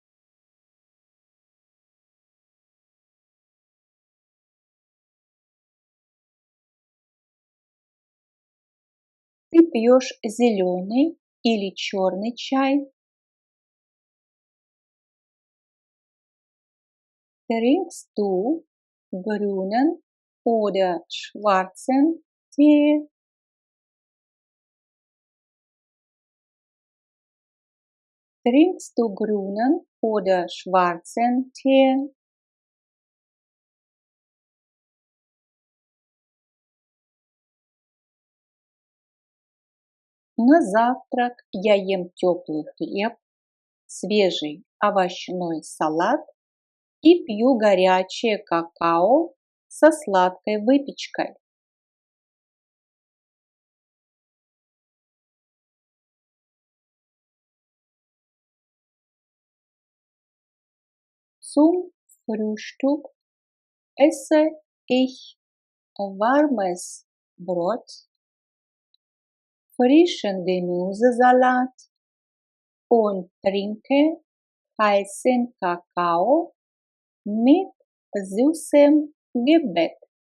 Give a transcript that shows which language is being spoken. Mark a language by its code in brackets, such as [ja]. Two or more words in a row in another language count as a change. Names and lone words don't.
[ru] Ты пьешь зеленый или черный чай? [de] Trinkst du grünen oder schwarzen Tee? Trinkst du grünen oder schwarzen Tee? [ru] На завтрак я ем теплый хлеб, свежий овощной салат и пью горячее какао со сладкой выпечкой. [de] Zum Frühstück esse ich warmes Brot, frischen Gemüsesalat und trinke heißen Kakao mit süßem Gebäck.